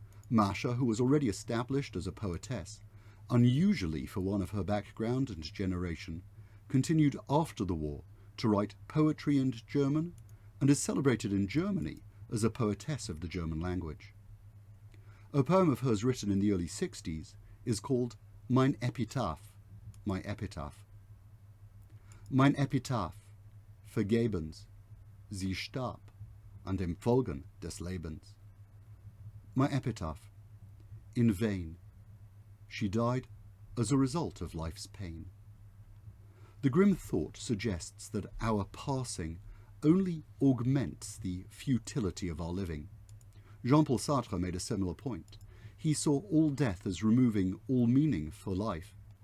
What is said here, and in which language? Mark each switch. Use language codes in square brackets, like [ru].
[en] Mascha, who was already established as a poetess, unusually for one of her background and generation, continued after the war to write poetry in German and is celebrated in Germany as a poetess of the German language. A poem of hers written in the early 60s is called Mein Epitaph, my epitaph. [de] Mein Epitaph, vergebens, sie starb an dem Folgen des Lebens. [en] My epitaph, in vain, she died as a result of life's pain. The grim thought suggests that our passing only augments the futility of our living. Jean-Paul Sartre made a similar point. He saw all death as removing all meaning for life.